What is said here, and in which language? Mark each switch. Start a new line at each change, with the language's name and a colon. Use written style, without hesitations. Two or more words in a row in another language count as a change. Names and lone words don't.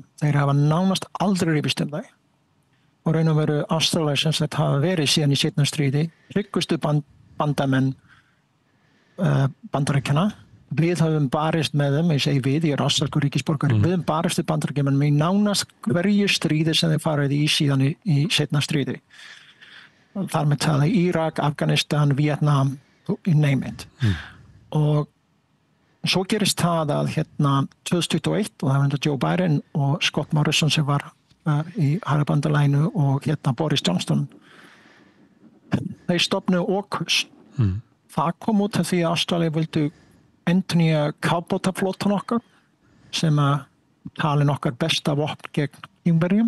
Icelandic: Þeir hafa nánast aldrei rifist um þau. Og raun og veru Ástralir sem þetta hafa verið síðan í seinna stríði, tryggustu bandamenn Bandaríkjanna. Við höfum barist með þeim, ég segi við, ég er ástralskur ríkisborgari, við höfum barist við Bandaríkjamenn með nánast hverju stríði sem þeir farið í síðan í seinna stríði. Þar með talað Írak, Afganistan,
English: Vietnam, you name it.
Icelandic: Og svo gerist það að 2021 og það var Joe Biden og Scott Morrison sem var í Harabandalaginu og Boris Johnson. Þeir stofnuðu AUKUS. Það kom út af því að Ástralía vildu endurnýja kafbátaflotan okkar sem að talin okkar besta vopn gegn Kínverjum.